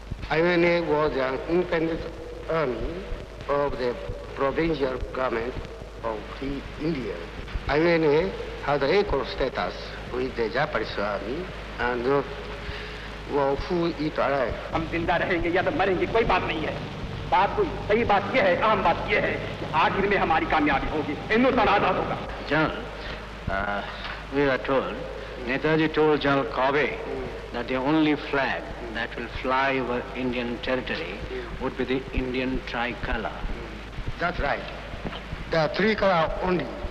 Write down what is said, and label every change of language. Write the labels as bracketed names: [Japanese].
[English] INA was an independent army of the provincial government of Free India. INA had equal status with the Japanese army and were full it alive. [Hindi] हम जिंदा रहेंगे या तो मरेंगे कोई बात नहीं है. बात कोई सही बात यह है, आम बात यह है कि आखिर में हमारी कामयाबी होगी. हिंदुस्तान आजाद होगा. [English] General, we are told, Netaji told General Kobe that the only flag that will fly over Indian territory would be the Indian tricolor. That's right. The tricolor only.